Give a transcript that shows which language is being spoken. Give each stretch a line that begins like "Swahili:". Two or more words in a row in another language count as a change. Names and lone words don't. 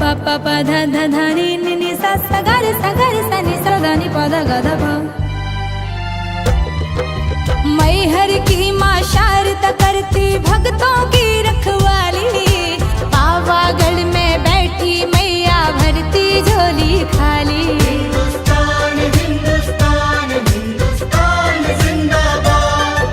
Hindi: प प ध ध ध नि नि नि सा सा गा रे सा नि सा ध नि प ध ग ध प। मैहर की माँ शारदा करती भक्तों की रखवाली, पावागढ़ में बैठी मैया भरती झोली खाली। हिंदुस्तान हिंदुस्तान हिंदुस्तान जिंदाबाद।